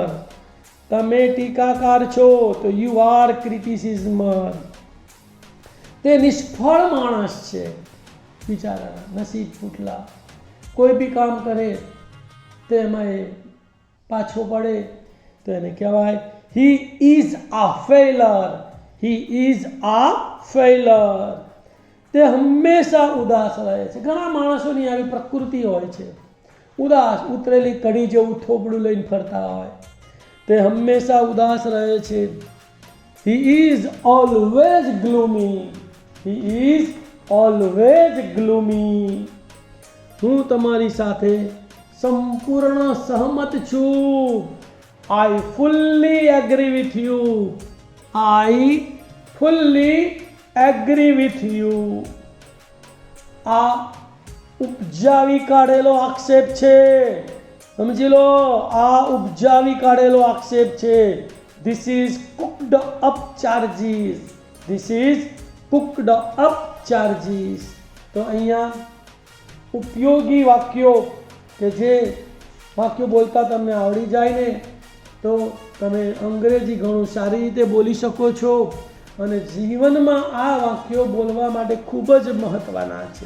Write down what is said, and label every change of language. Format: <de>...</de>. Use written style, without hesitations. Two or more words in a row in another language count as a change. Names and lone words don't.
<gu>તમે ટીકાકાર છો તો</gu> <en>you are criticismer.</en> <gu>તે નિષ્ફળ માણસ છે બિચારા, નસીબ ફૂટલા. કોઈ બી કામ કરે તેમાં એ પાછો પડે તો એને કહેવાય</gu> <en>he is a failure. He is a failure.</en> <gu>તે હંમેશા ઉદાસ રહે છે. ઘણા માણસોની આવી પ્રકૃતિ હોય છે. ઉદાસ, ઉતરેલી કઢી જેવું થોબડું લઈને ફરતા હોય, તે હંમેશા ઉદાસ રહે છે.</gu> <en>He is always gloomy. He is always gloomy.</en> <gu>હું તમારી સાથે સંપૂર્ણ સહમત છું.</gu> <en>I fully agree with you. I fully agree with you.</en> <gu>આ ઉપજાવી કાઢેલો આક્ષેપ છે, સમજી લો. આ ઉપજાવી કાઢેલો આક્ષેપ છે.</gu> <en>This is cooked up charges. This is cooked up charges.</en> <gu>તો અહીંયા ઉપયોગી વાક્યો કે જે વાક્યો બોલતા તમને આવડી જાય ને તો તમે અંગ્રેજી ઘણું સારી રીતે બોલી શકો છો અને જીવનમાં આ વાક્યો બોલવા માટે ખૂબ જ મહત્ત્વના છે.</gu>